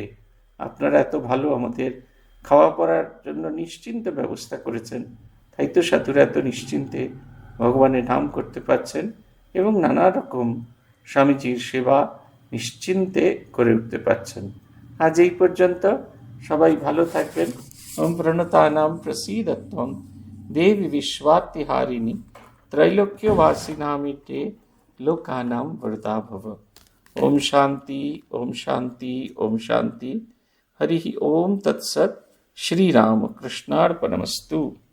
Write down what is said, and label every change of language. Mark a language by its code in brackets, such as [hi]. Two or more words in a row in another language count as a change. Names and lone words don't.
[bn] আপনারা এত ভালো আমাদের খাওয়া পড়ার জন্য নিশ্চিন্ত ব্যবস্থা করেছেন, তাই তো সাধুরা এত নিশ্চিন্তে ভগবানের নাম করতে পারছেন এবং নানা রকম স্বামীজির সেবা নিশ্চিন্তে করে উঠতে পারছেন। আজ এই পর্যন্ত, সবাই ভালো থাকবেন। [sa] ওম প্রণতানাম প্রসীদত্বম দেবী বিশ্বাত্তিহারিণী त्रैलोक्यवासिनामिते लोकानां वरदा भव। ओम शांति ओम शांति ओम शांति। हरि ओम तत्सत्। श्री राम कृष्णार्पणमस्तु।